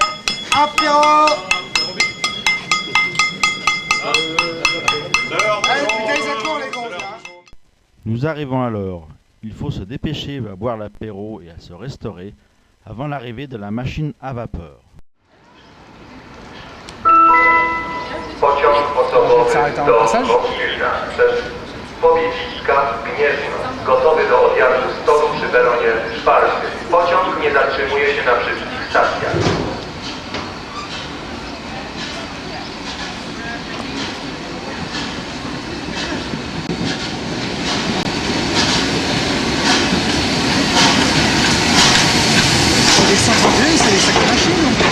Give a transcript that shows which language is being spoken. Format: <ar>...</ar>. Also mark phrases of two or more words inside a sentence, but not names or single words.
<fr>Apéro! Allez, putain, ils courent les gars, là. Nous arrivons à l'heure. Il faut se dépêcher à boire l'apéro et à se restaurer avant l'arrivée de la machine à vapeur.</fr> <pl>Pociąg osobowy do Mogilna przez Pobiedziska Gniezno, gotowy do odjazdu z toru przy peronie 4. Pociąg nie zatrzymuje się na wszystkich stacjach.</pl> <fr>C'est les sacrées machines.</fr>